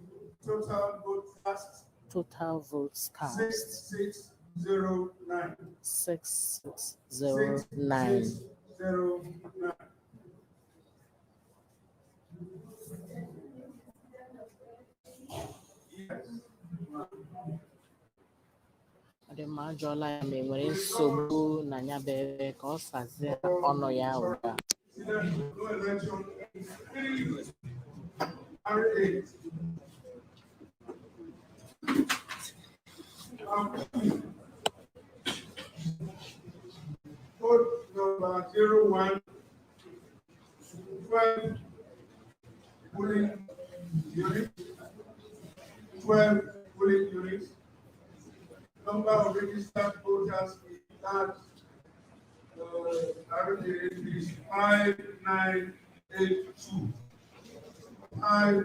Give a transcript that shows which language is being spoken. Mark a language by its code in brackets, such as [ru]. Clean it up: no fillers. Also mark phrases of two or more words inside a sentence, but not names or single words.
[en] Total vote cast Total votes cast. 6609. 6609. 6609. Yes. [ig] Ọ dị mma, ajụọla ya ma enwere nsogbu na ya bụ ebe ka ọ sazie ọnụ ya ugbu a. [en] No election. R8. Vote number 01. 12 polling units. 12 polling units. Number of registered voters is that is 5982.